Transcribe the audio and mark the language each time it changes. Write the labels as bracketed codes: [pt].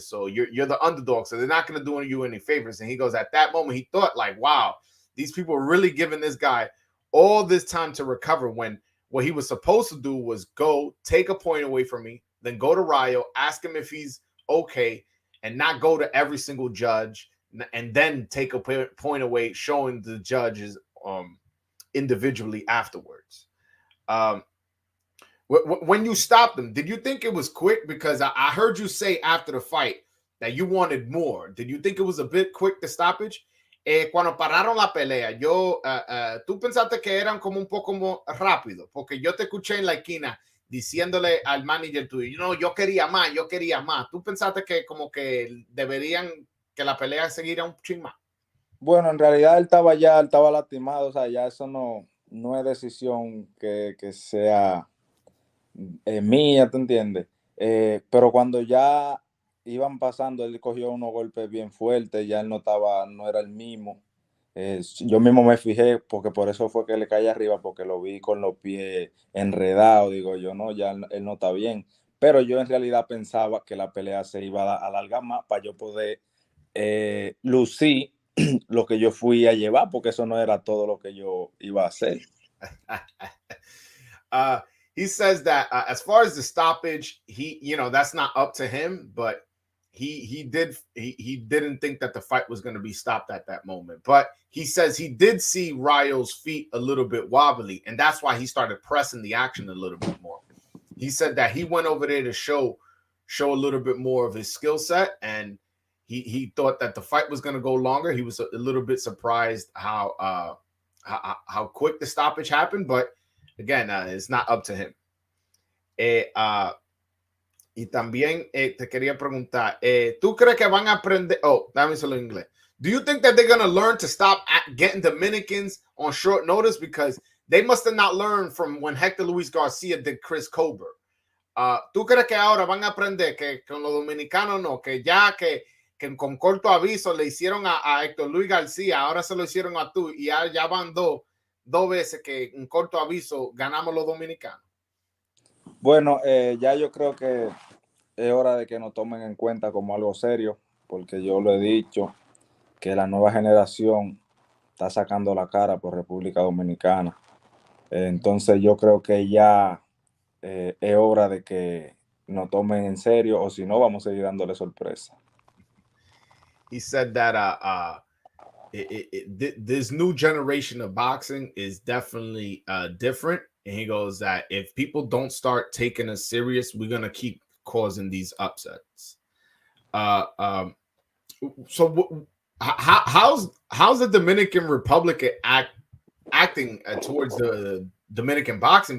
[en] So you're the underdog. So they're not going to do you any favors. And he goes, at that moment, he thought like, wow, these people are really giving this guy all this time to recover, when what he was supposed to do was go take a point away from me, then go to Rayo, ask him if he's okay, and not go to every single judge, and then take a point away, showing the judges individually afterwards. When you stopped them, did you think it was quick? Because I heard you say after the fight that you wanted more. Did you think it was a bit quick, the stoppage? [es] Cuando pararon la pelea, tú pensaste que eran como un poco rápido, porque yo te escuché en la esquina diciéndole al manager tuyo, no, yo quería más. Tú pensaste que como que deberían que la pelea siguiera un ching más. Bueno, en realidad él estaba lastimado, o sea, ya eso no es decisión que sea mía, ¿te entiendes? Pero cuando ya iban pasando, él cogió unos golpes bien fuertes, ya él no era el mismo. Yo mismo me fijé, porque por eso fue que le caí arriba, porque lo vi con los pies enredados. Digo yo, no, ya él no está bien. Pero yo en realidad pensaba que la pelea se iba a alargar más para yo poder lucir lo que yo fui a llevar, porque eso no era todo lo que yo iba a hacer. [en] He says that as far as the stoppage, that's not up to him, but he didn't think that the fight was going to be stopped at that moment. But he says he did see Rayo's feet a little bit wobbly, and that's why he started pressing the action a little bit more. He said that he went over there to show a little bit more of his skill set, and he thought that the fight was going to go longer. He was a little bit surprised how quick the stoppage happened, but again, it's not up to him. [es] Y también te quería preguntar, ¿tú crees que van a aprender? Oh, dame solo en inglés. [en] Do you think that they're going to learn to stop getting Dominicans on short notice? Because they must have not learned from when Hector Luis Garcia did Chris Colbert. [es] ¿Tú crees que ahora van a aprender que con los dominicanos no? Que ya que con corto aviso le hicieron a Héctor Luis García, ahora se lo hicieron a tú y ya van dos. dos veces que en corto aviso ganamos los dominicanos? Bueno, ya yo creo que es hora de que nos tomen en cuenta como algo serio, porque yo lo he dicho, que la nueva generación está sacando la cara por República Dominicana. Entonces yo creo que ya es hora de que nos tomen en serio, o si no, vamos a seguir dándole sorpresa. [en] He said that this new generation of boxing is definitely different. And he goes that if people don't start taking us serious, we're gonna keep causing these upsets. Uh, um, so how's the Dominican Republic acting towards the Dominican boxing?